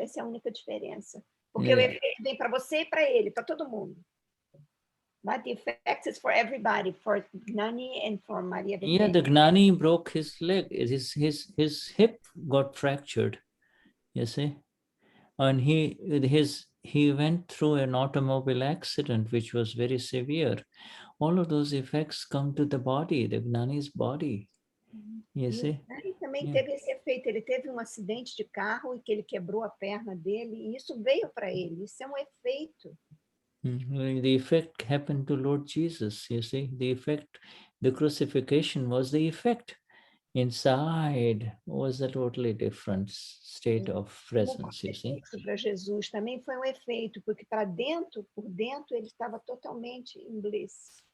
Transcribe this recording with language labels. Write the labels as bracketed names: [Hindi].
[Portuguese] Essa é a única diferença. Porque o efeito vem para você e para ele, para todo mundo. [English] But the effect is for everybody, for Gnani and for Maria Verbena. Yeah, the Gnani broke his leg. His hip got fractured, you see. And he went through an automobile accident, which was very severe. All of those effects come to the body, the Gnani's body. You see? [Portuguese] Ele também teve esse efeito. Ele teve acidente de carro e que ele quebrou a perna dele, e isso veio para ele. Isso é efeito. [English] The effect happened to Lord Jesus, you see. The effect, the crucifixion was the effect. inside was a totally different state of presence, you see. [Portuguese] Para Jesus também foi efeito, porque para dentro, por dentro, ele estava totalmente em bliss.